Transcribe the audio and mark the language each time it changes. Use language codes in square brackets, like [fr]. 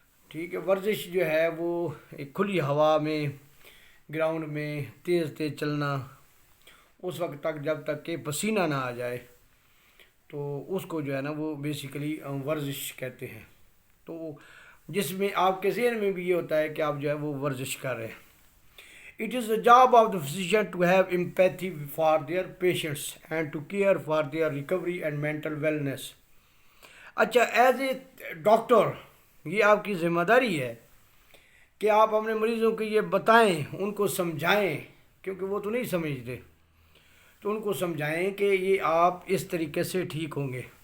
[ur] ٹھیک ہے، ورزش جو ہے وہ ایک کھلی ہوا میں گراؤنڈ میں تیز تیز چلنا اس وقت تک جب تک کہ پسینہ نہ آ جائے، تو اس کو جو ہے نا وہ بیسیکلی ورزش کہتے ہیں. تو جس میں آپ کے ذہن میں بھی یہ ہوتا ہے کہ آپ جو ہے وہ ورزش کر رہے ہیں. [en] It is the job of the physician to have empathy for their patients and to care for their recovery and mental wellness. [ur] اچھا، [en] as a doctor [ur] یہ آپ کی ذمہ داری ہے کہ آپ اپنے مریضوں کو یہ بتائیں، ان کو سمجھائیں، کیونکہ وہ تو نہیں سمجھتے. تو ان کو سمجھائیں کہ یہ آپ اس طریقے سے ٹھیک ہوں گے.